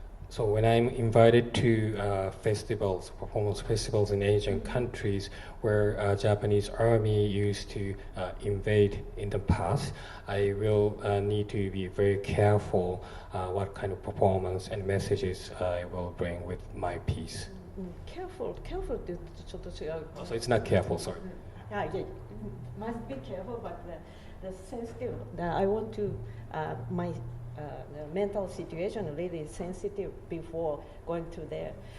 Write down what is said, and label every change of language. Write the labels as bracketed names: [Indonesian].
[English] So when I'm invited to festivals, performance festivals in Asian countries where Japanese army used to invade in the past, I will need to be very careful what kind of performance and messages I will bring with my piece. [Japanese] Careful って言うとちょっと違う。 [English] So it's not careful, sorry. Yeah, must be careful, but the sensitive. I want to my the mental situation really sensitive before going to there.